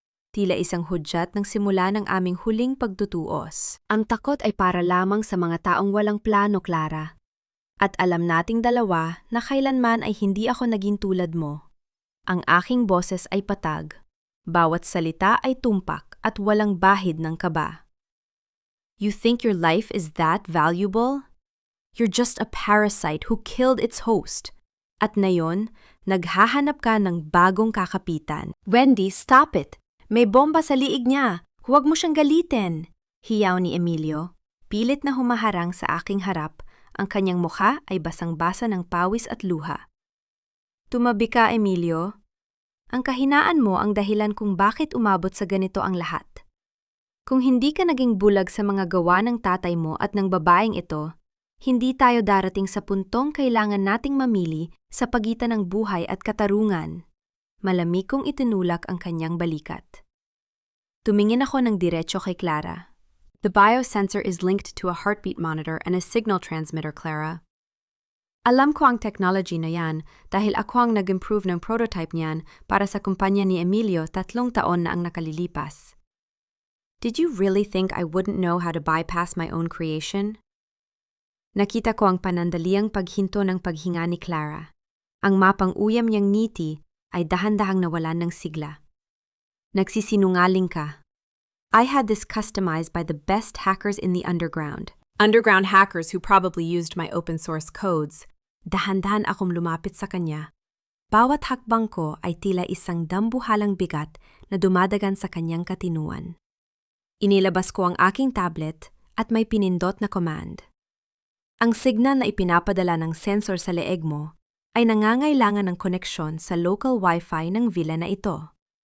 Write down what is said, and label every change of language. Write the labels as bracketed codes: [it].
[tl] Tila isang hudyat ng simula ng aming huling pagtutuos. Ang takot ay para lamang sa mga taong walang plano, Clara. At alam nating dalawa na kailanman ay hindi ako naging tulad mo. Ang aking boses ay patag. Bawat salita ay tumpak at walang bahid ng kaba. [en] You think your life is that valuable? You're just a parasite who killed its host. [tl] At ngayon, naghahanap ka ng bagong kakapitan. Wendy, [en] stop it! [tl] May bomba sa liig niya. Huwag mo siyang galitin. Hiyaw ni Emilio. Pilit na humaharang sa aking harap. Ang kanyang mukha ay basang-basa ng pawis at luha. Tumabi ka, Emilio. Ang kahinaan mo ang dahilan kung bakit umabot sa ganito ang lahat. Kung hindi ka naging bulag sa mga gawa ng tatay mo at ng babaeng ito, hindi tayo darating sa puntong kailangan nating mamili sa pagitan ng buhay at katarungan. Malamig kong itinulak ang kanyang balikat. Tumingin ako ng diretso kay Clara. [en] The biosensor is linked to a heartbeat monitor and a signal transmitter, Clara. [tl] Alam ko ang technology na yan dahil ako ang nag-improve ng prototype niyan para sa kumpanya ni Emilio 3 taon na ang nakalilipas. [en] Did you really think I wouldn't know how to bypass my own creation? [tl] Nakita ko ang panandaliang paghinto ng paghinga ni Clara. Ang mapang uyam niyang ngiti ay dahan-dahang nawalan ng sigla. Nagsisinungaling ka. [en] I had this customized by the best hackers in the underground. Underground hackers who probably used my open source codes. [tl] Dahan-dahan akong lumapit sa kanya. Bawat hakbang ko ay tila isang dambuhalang bigat na dumadagan sa kanyang katinuan. Inilabas ko ang aking tablet at may pinindot na command. Ang signal na ipinapadala ng sensor sa leeg mo ay nangangailangan ng koneksyon sa local Wi-Fi ng villa na ito.